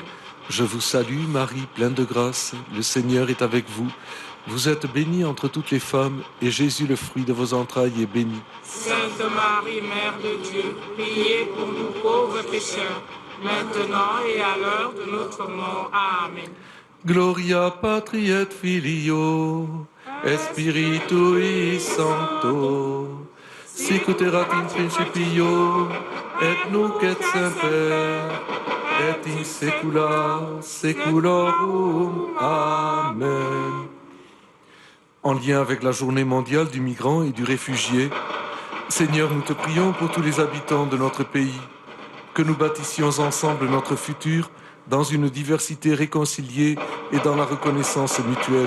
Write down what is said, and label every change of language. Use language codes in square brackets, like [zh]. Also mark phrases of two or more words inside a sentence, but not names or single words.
[fr] Je vous salue, Marie, pleine de grâce, le Seigneur est avec vous. Vous êtes bénie entre toutes les femmes, et Jésus, le fruit de vos entrailles, est béni. Sainte Marie, Mère de Dieu, priez pour nous pauvres pécheurs, maintenant et à l'heure de notre mort. Amen. [la] Gloria patri et filio, et spiritui sancto, sicut erat in principio, et nunc et semper, et in saecula saeculorum. Amen. [fr] En lien avec la journée mondiale du migrant et du réfugié, Seigneur, nous te prions pour tous les habitants de notre pays, que nous bâtissions ensemble notre futur dans une diversité réconciliée et dans la reconnaissance mutuelle.